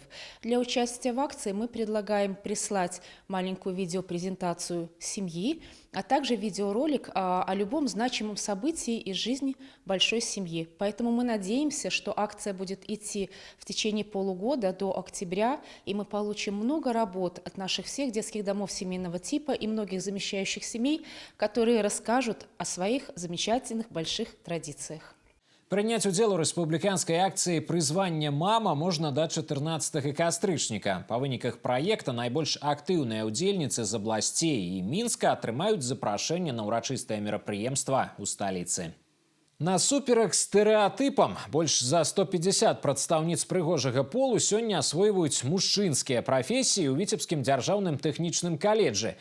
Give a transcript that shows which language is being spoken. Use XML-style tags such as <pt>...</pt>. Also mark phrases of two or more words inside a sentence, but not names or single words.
<ru>Для участия в акции мы предлагаем прислать маленькую видеопрезентацию семьи, а также видеоролик о любом значимом событии из жизни большой семьи. Поэтому мы надеемся, что акция будет идти в течение полугода до октября, и мы получим много работ от наших всех детских домов семейного типа и многих замещающих семей, которые расскажут о своих замечательных больших традициях.</ru> <be>Прыняць удзел у рэспубліканскай акцыі «Прызванне мама» можна да 14 кастрычніка. Па выніках праекта найбольш актыўныя ўдзельніцы з абласцей і Мінска атрымаюць запрашэнне на ўрачыстае мерапрыемства ў сталіцы. Насуперак стэрэатыпам больш за 150 прадстаўніц прыгожага полу сёння асвойваюць мужчынскія прафесіі ў Віцебскім дзяржаўным тэхнічным каледжы.</be>